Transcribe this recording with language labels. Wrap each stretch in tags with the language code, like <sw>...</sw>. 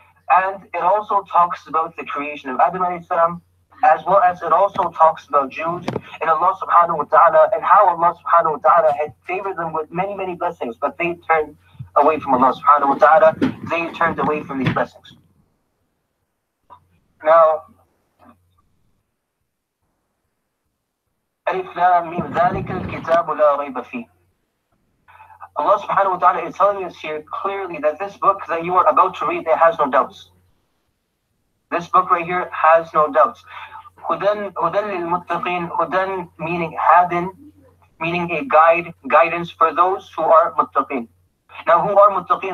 <en>And it also talks about the creation of Adam alayhi salam, as well as it also talks about Jews and Allah subhanahu wa ta'ala, and how Allah subhanahu wa ta'ala had favored them with many, many blessings, but they turned away from Allah subhanahu wa ta'ala. They turned away from these blessings.</en> <ar>Now, Alif Lam Mim, ذَلِكَ الْكِتَابُ لَا رَيْبَ فِيهِ.</ar> <en>Allah subhanahu wa ta'ala is telling us here clearly that this book that you are about to read, it has no doubts. This book right here has no doubts. Hudan lil-muttaqin, hudan meaning hadin, meaning a guidance for those who are muttaqin. Now, who are muttaqin?</en>